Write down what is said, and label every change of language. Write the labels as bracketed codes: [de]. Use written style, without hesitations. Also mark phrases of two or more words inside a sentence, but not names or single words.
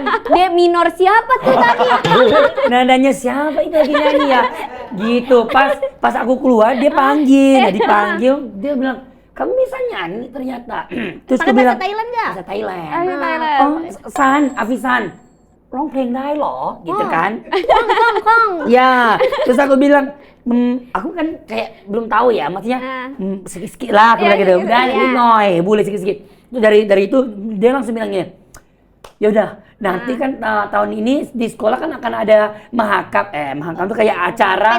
[id] Dia minor siapa tuh tadi? Nadanya siapa itu lagi nyanyi ya? Gitu. Pas aku keluar dia panggil. Nah, dipanggil dia bilang, "Kamu bisa nyanyi ternyata." Terus Pakai dia bilang, bahasa Thailand nggak? bahasa Thailand. Thailand. Oh, Avisan. [th] ร้องเพลงได้เหรอ [id] gitu kan. Kong. Ya, terus aku bilang, aku kan kayak belum tahu ya, maksudnya sikit-sikit lah, aku bilang gitu. Udah, ini noy, boleh sikit-sikit. Itu dari itu dia langsung bilangnya, ya udah, nanti kan tahun ini di sekolah kan akan ada mahakam itu kayak acara